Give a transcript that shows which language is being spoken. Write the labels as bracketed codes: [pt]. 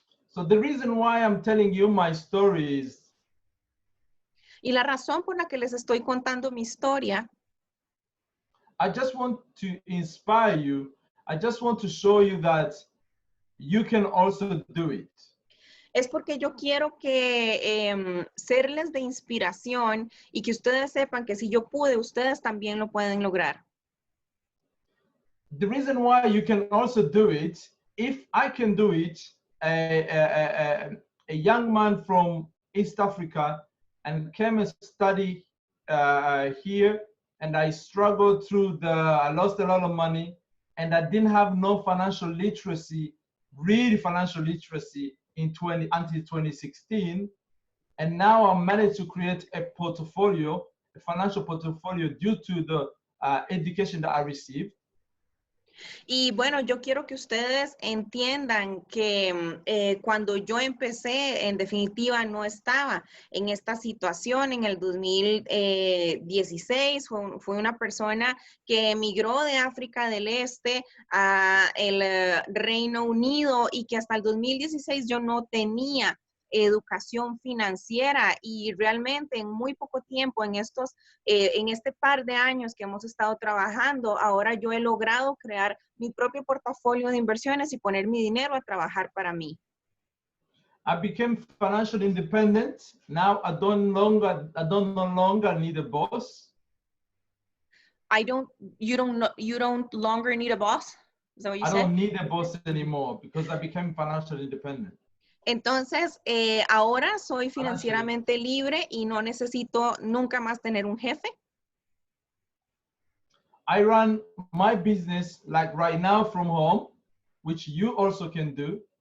[en] So the reason why I'm telling you my story is [es] Y la razón por la que les estoy contando mi historia [en] I just want to inspire you. I just want to show you that you can also do it. [es] es porque yo quiero que serles de inspiración y que ustedes sepan que si yo pude, ustedes también lo pueden lograr. [en] The reason why you can also do it, if I can do it, a young man from East Africa and came and study here, and I struggled through I lost a lot of money, and I didn't have no financial literacy, really financial literacy until 2016. And now I managed to create a portfolio, a financial portfolio due to the education that I received. [es] Y bueno, yo quiero que ustedes entiendan que cuando yo empecé, en definitiva, no estaba en esta situación. En el 2016 fue una persona que emigró de África del Este a el Reino Unido y que hasta el 2016 yo no tenía educación financiera, y realmente en muy poco tiempo, en este par de años que hemos estado trabajando, ahora yo he logrado crear mi propio portafolio de inversiones y poner mi dinero a trabajar para mí. [en] I became financially independent. Now I don't no longer need a boss. You don't longer need a boss? Is that what you said? I don't need a boss anymore because I became financially independent. [es] Entonces, ahora soy financieramente libre y no necesito nunca más tener un jefe. [en] I run my business like right now from home, which you also can do.